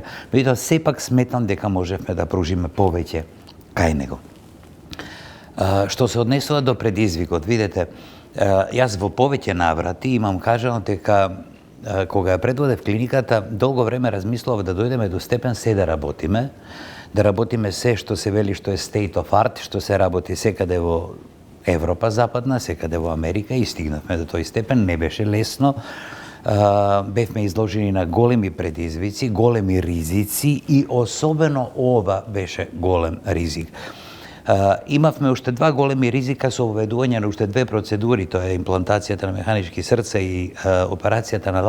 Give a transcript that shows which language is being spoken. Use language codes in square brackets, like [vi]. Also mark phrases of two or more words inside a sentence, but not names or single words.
[mk] Меѓутоа сепак сметам дека можевме да пружиме повеќе кај него. Што се однесува до предизвикот, видете, јас во повеќе наврати имам кажано дека кога ја предводев клиниката, долго време размислував да дојдеме до степен се да работиме се што се вели што е [en] state of art, [mk] што се работи секаде во Европа западна, секаде во Америка и стигнавме до тој степен, не беше лесно. Бевме изложени на големи предизвици, големи ризици и особено ова беше голем ризик. Имавме уште два големи ризика со воведување на уште две процедури, тоа е имплантацијата на механички срца и операцијата на